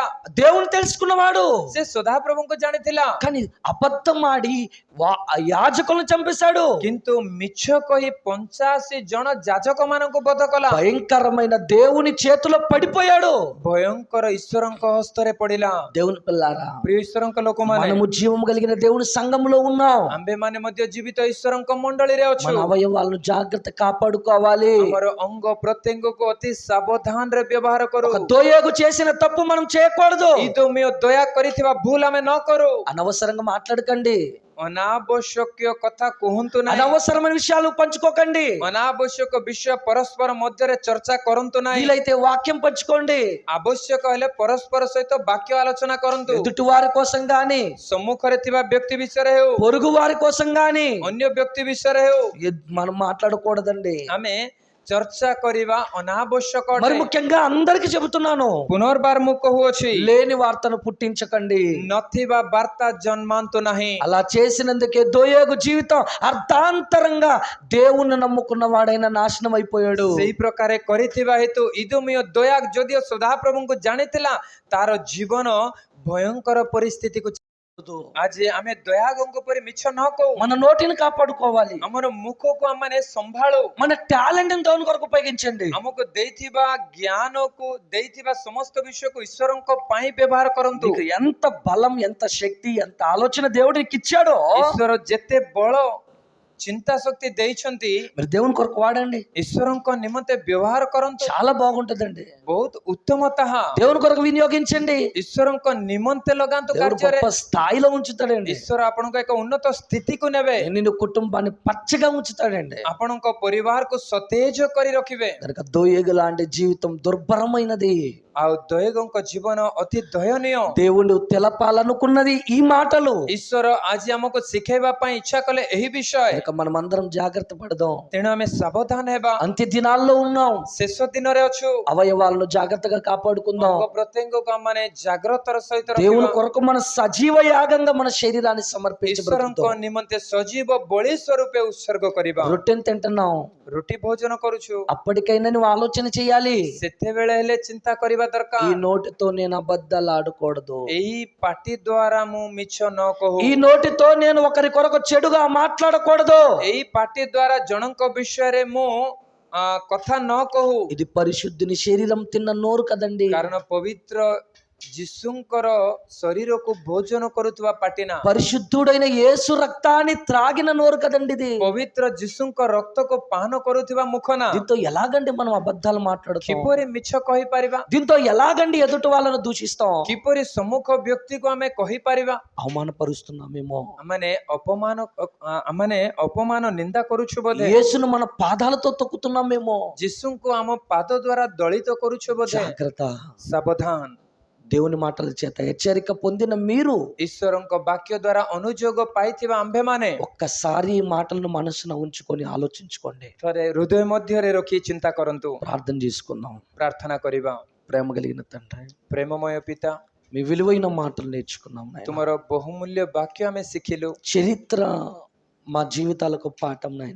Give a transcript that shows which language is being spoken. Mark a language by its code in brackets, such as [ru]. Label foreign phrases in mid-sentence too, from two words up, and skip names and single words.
[te] దేవుని తెలుసుకున్నవాడు, [or] ସେ ସଦାପ୍ରଭୁଙ୍କୁ ଜାଣିଥିଲା, [te] కానీ అబద్ధం ఆడి యాజకులను చంపేశాడు। [or] କିନ୍ତୁ ମିଛ କହି 85 ଜଣ ଯାଜକ ମାନଙ୍କୁ ବଧ କଲା। [te] భయంకరమైన దేవుని చేతిలో పడిపోయాడు। [or] ଭୟଙ୍କର ଈଶ୍ୱରଙ୍କ ହସ୍ତରେ ପଡିଲା। [te] దేవుని పిల్లారా, [or] ପ୍ରିୟ ଈଶ୍ୱରଙ୍କ ଲୋକମାନେ, [te] మనము జీవము కలిగిన దేవుని సంఘములో ఉన్నాం। [or] ଆମ୍ଭେମାନେ ମଧ୍ୟ ଜୀବିତ ଈଶ୍ୱରଙ୍କ ମଣ୍ଡଳୀରେ ଅଛୁ। [te] మన అవయవాలను జాగ్రత్త కాపాడుకోవాలి। [or] ଆମର ଅଙ୍ଗ ପ୍ରତ୍ୟଙ୍ଗକୁ ଅତି ସାବଧାନରେ ବ୍ୟବହାର କରୁ। [te] ఒక దోయేగు చేసిన తప్పు మనం చేయకూడదు। [or] ଇଦୋମୀୟ ଦୟା କରିଥିବା ଭୁଲ ଆମେ ନ କରୁ। [te] అనవసరంగా మాట్లాడకండి। [or] ଅନାବଶ୍ୟକୀୟ କଥା କୁହନ୍ତୁ ନାହିଁ। [te] అనవసరమైన విషయాలు పంచుకోకండి. [or] ଅନାବଶ୍ୟକ ବିଷୟ ପରସ୍ପର ମଧ୍ୟରେ ଚର୍ଚ୍ଚା କରନ୍ତୁ ନାହିଁ। [te] వీలైతే వాక్యం పంచుకోండి. [or] ଆବଶ୍ୟକ ହେଲେ ପରସ୍ପର ସହିତ ବାକ୍ୟ ଆଲୋଚନା କରନ୍ତୁ। [te] ఎదుటి వారి కోసం గాని, [or] ସମ୍ମୁଖରେ ଥିବା ବ୍ୟକ୍ତି ବିଷୟରେ ହେଉ, [te] పొరుగు వారి కోసం గాని [or] ଅନ୍ୟ ବ୍ୟକ୍ତି ବିଷୟରେ ହେଉ [te] మనం మాట్లాడకూడదండి. [or] ଆମେ ଚର୍ଚ୍ଚା କରିବା ଅନାବଶ୍ୟକ [te] మరి [or] ଅଟେ। [te] ముఖ్యంగా అందరికి చెబుతున్నాను, [or] ପୁନର୍ବାର ମୁଁ କହୁଅଛି, [te] లేని వార్తను పుట్టించకండి. [or] ନଥିବା ବାର୍ତ୍ତା ଜନ୍ମାନ୍ତୁ ନାହିଁ। [te] అలా చేసినందుకే దోయేగు జీవితం అర్థాంతరంగా దేవుణ్ణి నమ్ముకున్న వాడైన నాశనం అయిపోయాడు. [or] ସେଇ ପ୍ରକାରେ କରିଥିବା ହେତୁ ଇଦୋମିୟ ଦୋୟାଗ ଯଦିଓ ସଦାପ୍ରଭୁଙ୍କୁ ଜାଣିଥିଲା, ତାର ଜୀବନ ଭୟଙ୍କର ପରିସ୍ଥିତିକୁ ଆଜି ଆମେ ଦୟାଗଙ୍କ ପରି ମିଛ ନ କହୁ। [te] మన నోటిని కాపాడుకోవాలి. [or] ଆମର ମୁଖକୁ ଆମେ ସମ୍ଭାଳୁ। [te] మన టాలెంట్ దేవుని కొరకు ఉపయోగించండి. [or] ଆମକୁ ଦେଇଥିବା ଜ୍ଞାନକୁ, ଦେଇଥିବା ସମସ୍ତ ବିଷୟକୁ ଈଶ୍ୱରଙ୍କ ପାଇଁ ବ୍ୟବହାର କରନ୍ତୁ। [te] నీకు ఎంత బలం, ఎంత శక్తి, ఎంత ఆలోచన దేవుడు నీకు ఇచ్చాడో [or] ଈଶ୍ୱର ଯେତେ ବଳ ଚିନ୍ତା ଶକ୍ତି ଦେଇଛନ୍ତି, [te] మరి దేవుని కొరకు వాడండి. [or] ଈଶ୍ୱରଙ୍କ ନିମନ୍ତେ ବ୍ୟବହାର କରନ୍ତୁ। [te] చాలా బాగుంటదండి. [or] ବହୁତ ଉତ୍ତମ ତାହା। [te] దేవుని కొరకు వినియోగించండి. [or] ଈଶ୍ୱରଙ୍କ ନିମନ୍ତେ ଲଗାନ୍ତୁ [te] దేవుడు [or] କାର୍ଯ୍ୟରେ। [te] గొప్ప స్థాయిలో ఉంచుతాడండి. [or] ଈଶ୍ୱର ଆପଣଙ୍କ ଏକ ଉନ୍ନତ ସ୍ଥିତିକୁ ନେବେ। [te] నిన్ను కుటుంబాన్ని పచ్చగా ఉంచుతాడండి. [or] ଆପଣଙ୍କ ପରିବାରକୁ ସତେଜ କରି ରଖିବେ। [te] కనుక దోయేగు లాంటి జీవితం దుర్భరమైనది. [or] ଆଉ ଦୟଗଙ୍କ ଜୀବନ ଅତି ଦୟନୀୟ। [te] దేవుడు తెలపాలనుకున్నది ఈ మాటలు. [or] ଈଶ୍ୱର ଆଜି ଆମକୁ ଶିଖେଇବା ପାଇଁ ଇଚ୍ଛା କଲେ ଏହି ବିଷୟ। [te] కనుక మనం అందరం జాగ్రత్త పడదాం. [or] ତେଣୁ ଆମେ ସାବଧାନ ହେବା। [te] అంత్య దినాల్లో ఉన్నాం. [or] ଶେଷ ଦିନରେ ଅଛୁ। [te] అవయవాలను జాగ్రత్తగా కాపాడుకుందాం. [or] ଅଙ୍ଗ ପ୍ରତ୍ୟଙ୍ଗକୁ ଆମେ ଜାଗ୍ରତର ସହିତ [te] దేవుని [or] ରଖିବା। [te] కొరకు మన సజీవ యాగంగా మన శరీరాన్ని సమర్పించి [or] ଈଶ୍ୱରଙ୍କ [te] బ్రతుకుదాం. [or] ନିମନ୍ତେ ସଜୀବ ବଳି ସ୍ୱରୂପେ ଉତ୍ସର୍ଗ କରିବା। [te] రొట్టెని తింటున్నాం, [or] ରୁଟି ଭୋଜନ କରୁଛୁ, [te] అప్పటికైనా నువ్వు ఆలోచన చేయాలి. [or] ସେତେବେଳେ ହେଲେ ଚିନ୍ତା କରିବା [te] ఈ [or] ଦରକାର। [te] నోటితో నేను అబద్ధాలు ఆడకూడదు. [or] ଏହି ପାଟି ଦ୍ୱାରା ମୁଁ ମିଛ ନ କହୁ। [te] ఈ నోటితో నేను ఒకరి కొరకు చెడుగా మాట్లాడకూడదు. [or] ଏହି ପାଟି ଦ୍ୱାରା ଜଣଙ୍କ ବିଷୟରେ ମୁଁ କଥା ନ କହୁ। [te] ఇది పరిశుద్ధుని శరీరం తిన్న నోరు కదండి. [or] କାରଣ ପବିତ୍ର ଯୀଶୁଙ୍କର ଶରୀରକୁ ଭୋଜନ କରୁଥିବା ପାଟି ନା, [te] పరిశుద్ధుడైన యేసు రక్తాన్ని త్రాగిన నోరు కదండి ఇది. [or] ପବିତ୍ର ଯୀଶୁଙ୍କ ରକ୍ତକୁ ପାନ କରୁଥିବା ମୁଖ ନା। [te] దీంతో ఎలాగండి మనం అబద్ధాలు మాట్లాడుతాం? [or] କିପରି ମିଛ କହିପାରିବା? [te] దీంతో ఎలాగండి ఎదుటి వాళ్ళను దూషిస్తాం? [or] କିପରି ସମ୍ମୁଖ ବ୍ୟକ୍ତିକୁ ଆମେ କହିପାରିବା? [te] అవమానపరుస్తున్నామేమో. [or] ଆମମାନେ ଅପମାନ ନିନ୍ଦା କରୁଛୁ ବୋଧେ। [te] యేసును మన పాదాలతో తొక్కుతున్నామేమో. [or] ଯୀଶୁଙ୍କୁ ଆମ ପାଦ ଦ୍ୱାରା ଦଳିତ କରୁଛୁ ବୋଧେ। [te] జాగ్రత్త. [or] ସାବଧାନ। [te] దేవుని మాటల చేత హెచ్చరిక పొందిన మీరు [or] ଈଶ୍ୱରଙ୍କ ବାକ୍ୟ ଦ୍ୱାରା ଅନୁଯୋଗ ପାଇଥିବା ଆମ୍ଭେମାନେ [te] ఒక్కసారి ఈ మాటలను మనసున ఉంచుకొని ఆలోచించుకోండి. [or] ଥରେ ହୃଦୟ ମଧ୍ୟରେ ରଖି ଚିନ୍ତା କରନ୍ତୁ। [te] ప్రార్థన చేసుకుందాం. [or] ପ୍ରାର୍ଥନା କରିବା। [te] ప్రేమ కలిగిన తండ్రి, [or] ପ୍ରେମମୟ ପିତା, [te] మీ విలువైన మాటలు నేర్చుకున్నాం నాయనా. [or] ତୁମର ବହୁମୂଲ୍ୟ ବାକ୍ୟ ଆମେ ଶିଖିଲୁ। [te] చరిత్ర మా జీవితాలకు పాఠం నాయనా.